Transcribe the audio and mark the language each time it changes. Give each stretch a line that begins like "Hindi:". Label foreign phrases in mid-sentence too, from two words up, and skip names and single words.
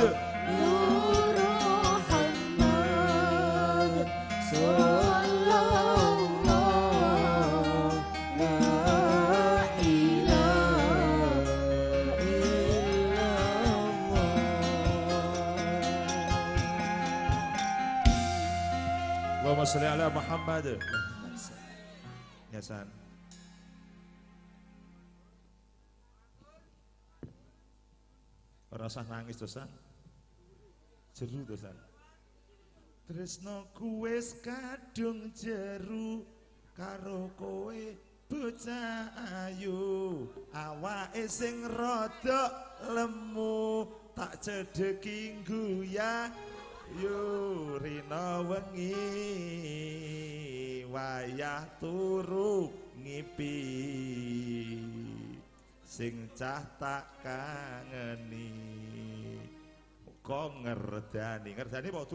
Arabic: نور محمد صلى الله لا إله إلا الله. اللهم صل على محمد.
Javanese: Ya San. Ora usah nangis to San. Jeru to San. Tresnoku wis kadung jeru karo kowe bocah ayu, awake sing rada lemu tak cedheki guyah. Yo rina wengi wayah turu ngipi sing cah tak kangeni kok ngerdani apa Duk?